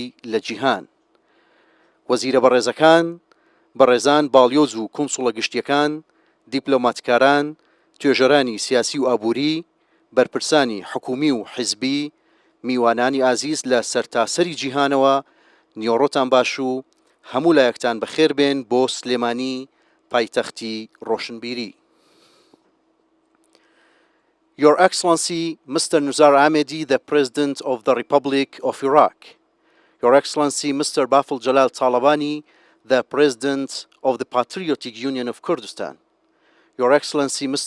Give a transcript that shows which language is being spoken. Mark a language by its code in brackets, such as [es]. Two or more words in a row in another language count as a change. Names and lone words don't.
[ckb] لە جیهان وەزیرە بەڕێزەکان بەڕێزان باڵیۆز و کۆنسوڵە گشتیەکان دیپلۆماتکاران توێژەرانی سیاسی و ئابووری بەرپرسانی حکومی و حیزبی میوانانی ئازیز لە سەرتاسەری جیهانەوە نیۆڕۆتان باش و هەموو لایەکتان بەخێر بێن بۆ سلێمانی پایتەختی ڕۆشنبیری [en] Your Excellency, Mr. Nizar Ahmedi, the President of the Republic of Iraq. Your Excellency, Mr. Baful Jalal Talabani, the President of the Patriotic Union of Kurdistan. Your Excellency, Mr.